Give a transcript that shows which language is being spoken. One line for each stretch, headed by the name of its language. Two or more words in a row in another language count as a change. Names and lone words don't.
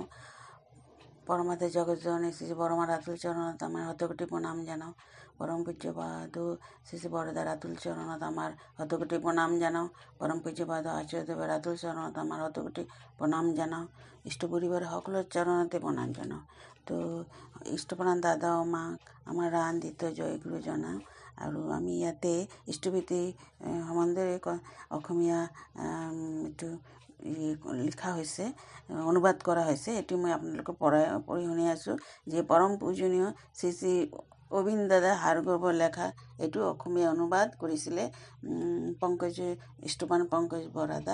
Bangla: পরমাতে জগৎ জননী শ্রী বরমা রাতুল চরণত আমার হতকোটি প্রণাম জানাও। পরম পূজ্যপাদ শ্রী বরদা রাতুল চরণত আমার হতকোটি প্রণাম জানাও। পরম পূজ্যপাদ আচার্যদেব রাতুল চরণত আমার হতকোটি প্ৰণাম জানাও। ইষ্ট পরিবার সকলের চরণতে প্রণাম জানাও।
Assamese: তো ইষ্টপ্ৰাণ দাদা ও মাক আমাৰ ৰান্দিত জয়গুৰু জনাওঁ। আৰু আমি ইয়াতে ইষ্টভীতি সম্বন্ধে অসমীয়া এইটো লিখা হৈছে, অনুবাদ কৰা হৈছে। এইটো মই আপোনালোকক পঢ়ি শুনি আছোঁ যে পৰম পূজনীয় শ্ৰী শ্ৰী অবিন্দ দাদা হাৰগৰ্ভৰ লেখা এইটো অসমীয়া অনুবাদ কৰিছিলে ইষ্টপ্ৰাণ পংকজ বৰাদা।